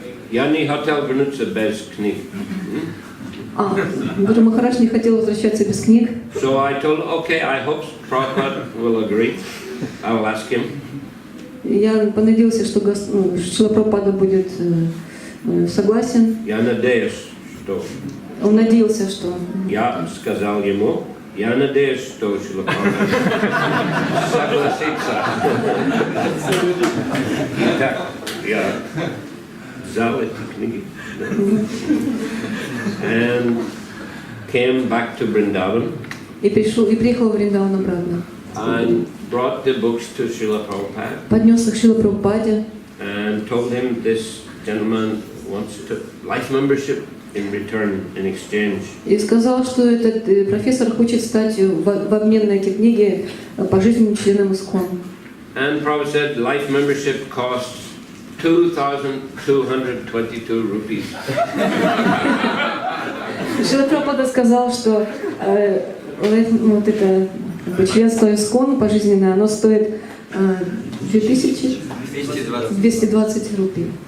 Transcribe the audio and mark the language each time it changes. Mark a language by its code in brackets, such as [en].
[ru] Я не хотел вернуться без книг. Гуру Махарадж не хотел возвращаться без книг. [en] So I told, okay, I hope Prabhupada will agree. I will ask him. [ru] Я понадеялся, что Шрила Прабхупада будет согласен. Я надеюсь, что... Он надеялся, что... Я сказал ему, я надеюсь, что Шрила Прабхупада согласится. Итак, я взял эти книги. [en] And came back to Vrindavan. [ru] И приехал в Вриндаван обратно. [en] And brought the books to Srila Prabhupada. [ru] Поднес их Шриле Прабхупаде. [en] And told him this gentleman wants to life membership in return, in exchange. [ru] И сказал, что этот профессор хочет стать в обмен на эти книги пожизненным членом ISKCON. [en] And Prabhupada said life membership costs 2,222 rupees. [ru] Шрила Прабхупада сказал, что вот это членство ISKCON пожизненное, оно стоит 2220 рупий.